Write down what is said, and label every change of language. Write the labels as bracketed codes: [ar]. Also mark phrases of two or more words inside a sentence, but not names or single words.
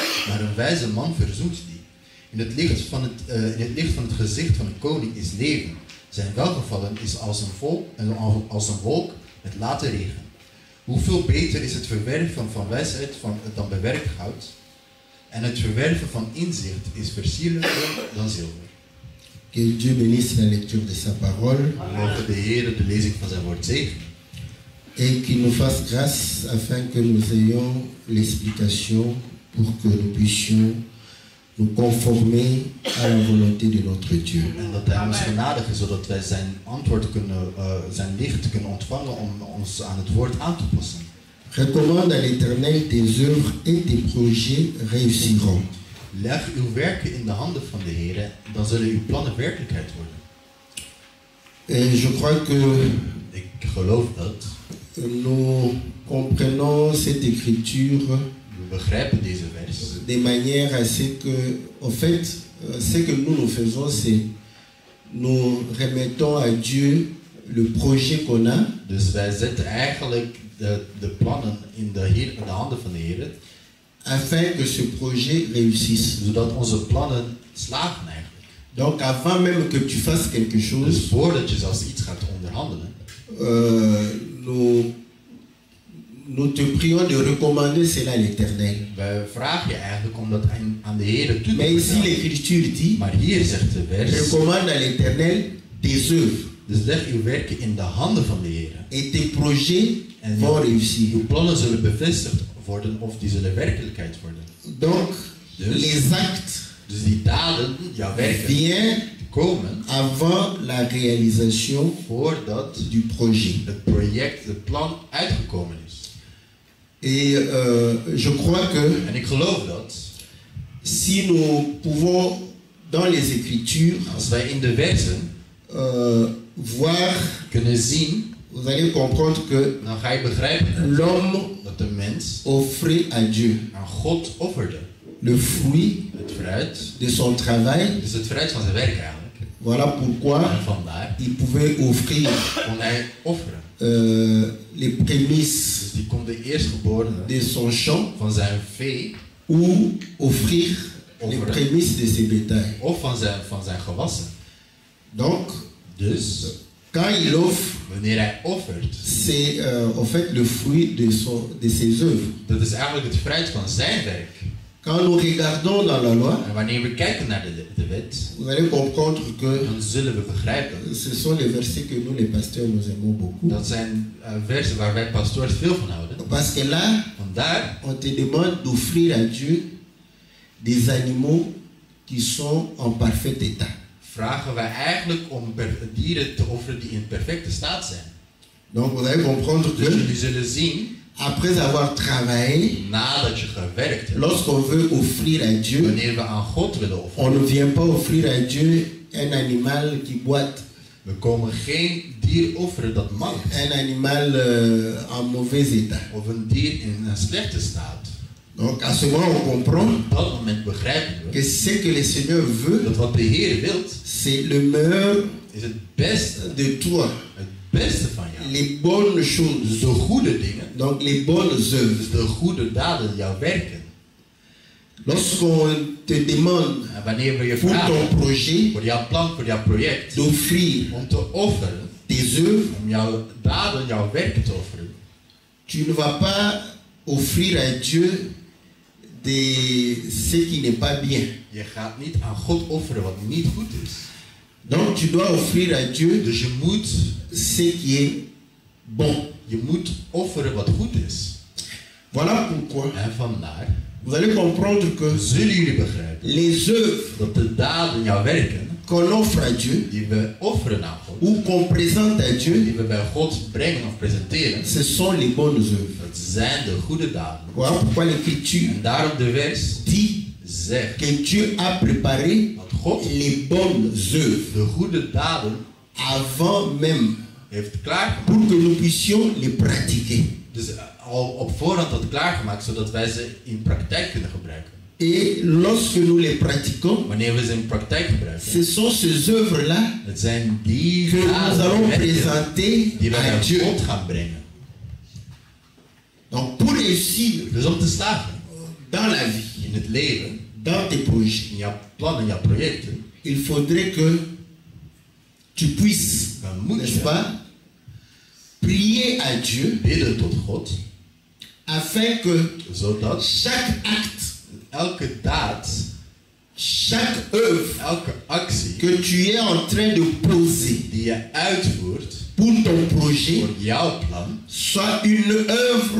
[nl] Maar een wijze man verzoent die. In het licht van het gezicht van een koning is leven. Zijn welgevallen is als een wolk met late regen. Hoeveel beter is het verwerven van wijsheid dan bewerkt goud? En het verwerven van inzicht is versierlijker dan zilver. [fr] Que Dieu bénisse la lecture de sa parole. [nl] Mogen de Heer de lezing van zijn woord zegenen. [fr] Et qu'il nous fasse grâce afin que nous ayons l'explication pour que nous puissions nous conformer à la volonté de notre Dieu. [nl] En dat hij ons genadig is, zodat wij zijn antwoord kunnen, zijn licht kunnen ontvangen om ons aan het woord aan te passen. [fr] Recommande à l'Éternel tes œuvres et tes projets réussiront. [nl] Leg uw werken in de handen van de Heer, dan zullen uw plannen werkelijkheid worden. [fr] Et je crois que [nl] Ik geloof dat [fr] nous comprenons cette écriture [nl] we begrijpen deze vers. [fr] De manière à ce que, en fait, ce que nous faisons, c'est nous remettons à Dieu le projet qu'on a. [nl] Dus wij zetten eigenlijk de plannen in de handen van de Heer. [fr] Afin que ce projet réussisse. [nl] Zodat onze plannen slagen eigenlijk. [fr] Donc avant même que tu fasses quelque chose, [nl] dus voordat je zelfs iets gaat onderhandelen, [fr] nous te prions de recommander cela à l'Éternel. [nl] Wij vragen je eigenlijk om dat aan de Heer toe te [fr] Mais ici l'Écriture dit, [nl] maar hier zegt de vers, [fr] recommande à l'Éternel tes œuvres. [nl] Dus leg uw werken in de handen van de Heer. [fr] Et tes projets vont réussir. [nl] Uw plannen zullen bevestigd worden of die zullen werkelijkheid worden. [fr] Donc, les actes [nl] dus die daden, jouw werken, komen [fr] avant la réalisation [nl] voordat [fr] du projet. [nl] Het project, het plan uitgekomen is. [fr] Et je crois que [nl] en ik geloof dat [fr] si nous pouvons dans les Écritures [nl] als wij in de versen [fr] voir, [nl] kunnen zien, [fr] vous allez comprendre que [nl] dan ga je begrijpen [fr] l'homme [nl] dat de mens [fr] offrait à Dieu [nl] aan God offerde. [fr] Le fruit [nl] het fruit [fr] de son travail. [nl] Dus het fruit van zijn werk eigenlijk. [fr] Voilà pourquoi il pouvait offrir les prémices [nl] dus die kon de eerstgeborene [fr] de son champ [nl] van zijn vee [fr] ou offrir les prémices de ses bétails. [nl] Of van zijn gewassen. [fr] Donc, [nl] dus [fr] quand il offre, [nl] wanneer hij offert, [fr] c'est en fait le fruit de ses œuvres. [nl] Dat is eigenlijk het fruit van zijn werk. [fr] Quand nous regardons dans la loi, [nl] en wanneer we kijken naar de wet, [fr] vous allez comprendre que [nl] dan zullen we begrijpen. [fr] Ce sont les versets que nous les pasteurs nous aimons beaucoup. [nl] Dat zijn versen waar wij pastoors veel van houden. [fr] Parce que là, [nl] vandaar, [fr] on te demande d'offrir à Dieu des animaux qui sont en parfait état. [nl] Vragen wij eigenlijk om dieren te offeren die in perfecte staat zijn. [fr] Donc vous allez comprendre que [nl] jullie zullen zien, [fr] après avoir travaillé, [nl] nadat je gewerkt hebt, [fr] lorsqu'on veut offrir à Dieu, [nl] wanneer we aan God willen offeren, [fr] on ne vient pas offrir à Dieu un animal qui boite. [nl] We komen geen dier offeren dat mankt. [fr] Un animal en mauvais état. [nl] Of een dier in een slechte staat. [fr] Donc à ce moment on comprend [nl] op dat moment begrijpen we [fr] que ce que le Seigneur veut, [nl] dat wat de Heer wilt, [fr] c'est le meilleur [nl] is het beste [fr] de toi. [nl] Het beste van jou. [fr] Les bonnes choses. [nl] Dus de goede dingen. [fr] Donc les bonnes œuvres. [nl] Dus de goede daden, jouw werken. [fr] Lorsqu'on te demande pour ton projet, [nl] voor jouw plan, voor jouw project, [fr] d'offrir [nl] om te offeren, [fr] tes œuvres, [nl] om jouw daden, jouw werken te offeren, [fr] tu ne vas pas offrir à Dieu ce qui n'est pas bien. [nl] Je gaat niet aan God offeren wat niet goed is. [fr] Donc tu dois offrir à Dieu [nl] dus je moet [fr] ce qui est bon. [nl] Je moet offeren wat goed is. [fr] Voilà pourquoi. [nl] En vandaar. [fr] Vous allez comprendre que [nl] zullen jullie begrijpen [fr] les œuvres [nl] dat de daden, jouw werken, [fr] qu'on offre à Dieu, [nl] die we offeren aan God, [fr] ou qu'on présente à Dieu, [nl] die we bij God brengen of presenteren, [fr] ce sont les bonnes œuvres. [nl] dat zijn de goede daden. [fr] Voilà pourquoi l'Écriture [nl] en daarom de vers [fr] dit [nl] zegt [fr] que Dieu a préparé [nl] dat God [fr] les bonnes œuvres, [nl] de goede daden, [fr] avant même, [nl] heeft klaargemaakt, [fr] pour que nous puissions les pratiquer. [nl] Dus al op voorhand had klaargemaakt, zodat wij ze in praktijk kunnen gebruiken. [fr] Et lorsque nous les pratiquons, [nl] wanneer we ze in praktijk gebruiken, [fr] ce sont ces œuvres-là [nl] het zijn die [fr] que nous allons présenter [nl] die wij [fr] à [nl] naar [fr] Dieu. [nl] God gaan brengen. [fr] Donc pour réussir [nl] dus om te slagen [fr] dans la vie, [nl] in het leven, [fr] dans tes projets, [nl] in jouw plannen, jouw projecten, [fr] il faudrait que tu puisses, n'est-ce pas, prier à Dieu [nl] bidden tot God, [fr] afin que [nl] zodat [fr] chaque acte, [nl] elke daad, [fr] chaque œuvre, [nl] elke actie [fr] que tu es en train de poser [nl] die je uitvoert [fr] pour ton projet [nl] voor jouw plan, [fr] soit une œuvre